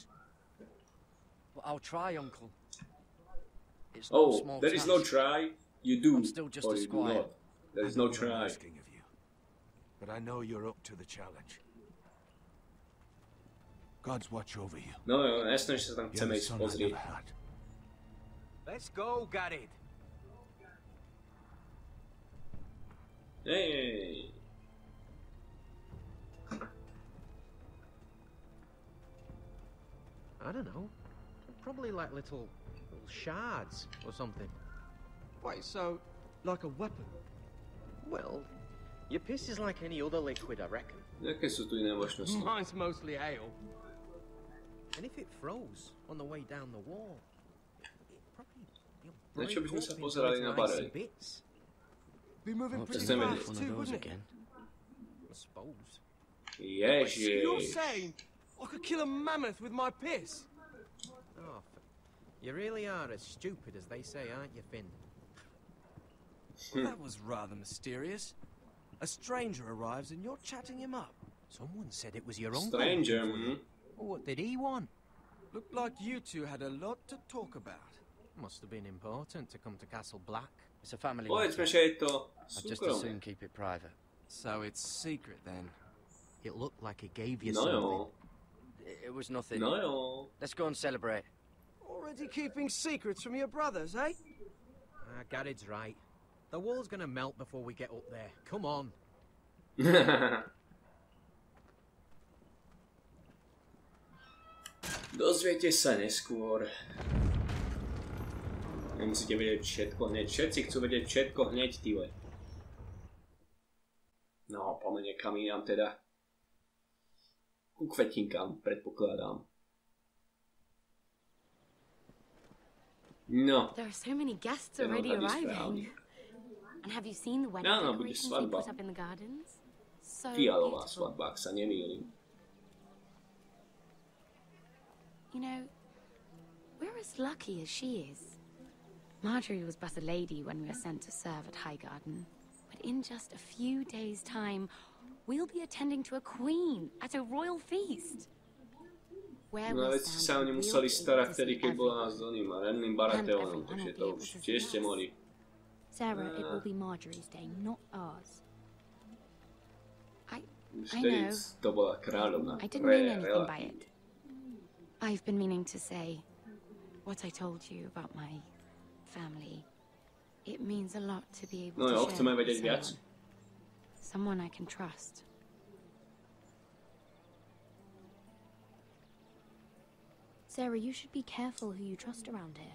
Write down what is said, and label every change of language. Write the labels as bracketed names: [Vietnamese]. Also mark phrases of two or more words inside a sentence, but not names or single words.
[English] But I'll try, Uncle. It's no Oh, small there is no task. try. You do, I'm still just or a you do squire. not. There is I no know what I'm try. asking of you, but I know you're up to the challenge. God's watch over you. No, [Slovak] jasné, že sa tam [English] You're [Slovak] chceme [English] the [Slovak] ísť [English] son I [Slovak] pozrieť. [English] never had. Let's go, Garrett. Hej. I don't know. Probably like little shards or something. Wait, so, like a weapon? Well, your piss is like any other liquid, I reckon. [Slovak] Jaké sú tu iné možnosti? [English] Mine's mostly ale. And if it froze on the way down the wall, it probably [Slovak] Na čo by sme sa [English] break up [Slovak] pozerali [English] into [Slovak] na [English] icy barely? bits. Be moving Hope pretty doesn't make fast one too, of those wouldn't it? again. I suppose. So you're Ježiš. saying I could kill a mammoth with my piss? Oh, you really are as stupid as they say, aren't you, Finn? Well, that was rather mysterious. A stranger arrives and you're chatting him up. Someone said it was your uncle. Stranger, What did he want? Looked like you two had a lot to talk about. Must have been important to come to Castle Black. It's a family [Slovak] Povedzme, [English] matter. [Slovak] že je to [English] I'd just as soon [Slovak] súkromné. [English] keep it private. So it's secret then. It looked like he gave you [Slovak] No [English] something. [Slovak] jo, [English] It was nothing. [Slovak] no jo. [English] Let's go and celebrate. Already keeping secrets from your brothers, eh? Garrett's right. The wall's gonna melt before we get up there. Come on. [Slovak] Dozviete sa neskôr. Nemusíte vedieť všetko hneď. Všetci chcú vedieť všetko hneď, tyve. No, poďme niekam inám teda. Ku kvetinkám, predpokladám. No. [English] There are so many guests [Slovak] Ten [English] already [Slovak] odhadí [English] arriving. [Slovak] správne. [English] And have you seen the wedding [Slovak] Áno, bude [English] decorations they [Slovak] svadba. [English] put up in the gardens? So [Slovak] Fialová [English] beautiful. [Slovak] svadba, ak sa nemýlim. [English] You know, we're as lucky as she is. Marjorie was but a lady when we were sent to serve at Highgarden. But in just a few days' time, we'll be attending to a queen at a royal feast. Where [Slovak] No [English] we [Slovak] veď ste [English] stand, [Slovak] sa o ne [English] we'll [Slovak] museli [English] be able [Slovak] starať [English] to [Slovak] vtedy, [English] see [Slovak] keď bola [English] everything. [Slovak] s oným ranným Baratheonom, takže to už tiež ste mohli. [English] Sarah, it will be Marjorie's day, not ours. know. [Slovak] To bola kráľovna. [English] I didn't mean anything by it. I've been meaning to say what I told you about my family. It means a lot to be able to share it with someone I can trust. Sarah, you should be careful who you trust around here.